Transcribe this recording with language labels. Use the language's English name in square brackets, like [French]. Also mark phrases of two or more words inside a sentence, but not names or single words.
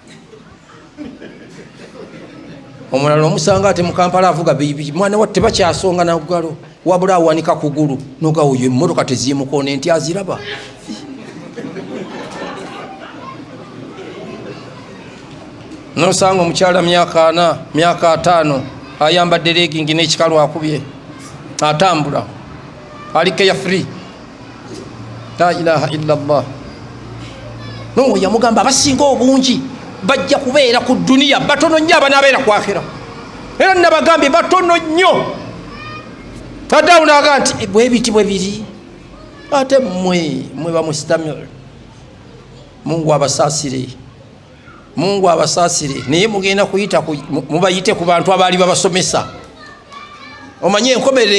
[Ganda] omulala omusanga ate mu Kampala avuga biki mwana wa tebakyasonga na ggalo wabula awanika kugulu noga oyo emmotoka tezimukoona enti aziraba nosanga omukyala myaka 4 myaka 5 ayambadde legingi n'ekikalu akubye atambula aliko ya free [Arabic] لا إله إلا الله [Ganda] no yamugamba abasinga obungi bajja kubeera ku dunia batono nnyo abanaabeera ku akhira era nabagambye batono nnyo taddawo naga nti bwe biri ate mwe bamustamir Mungu abasaasire naye mugenda kuyita mubayite ku bantu abaali babasomesa omanye enkomerero